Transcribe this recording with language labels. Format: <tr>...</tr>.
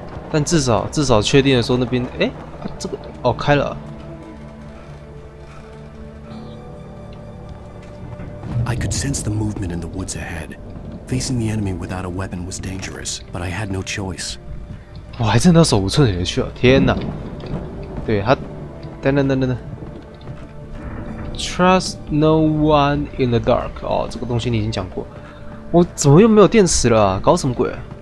<zh>但至少确定的说那边这个哦开了。</zh> <en>I could sense the movement in the woods ahead. Facing the enemy without a weapon was dangerous, but I had no choice.</en> <zh>我还真的手无寸铁去了，天哪！对他，等。</zh> <en>Trust no one in the dark。</en> <zh>哦，这个东西你已经讲过。我怎么又没有电池了啊？搞什么鬼啊？</zh>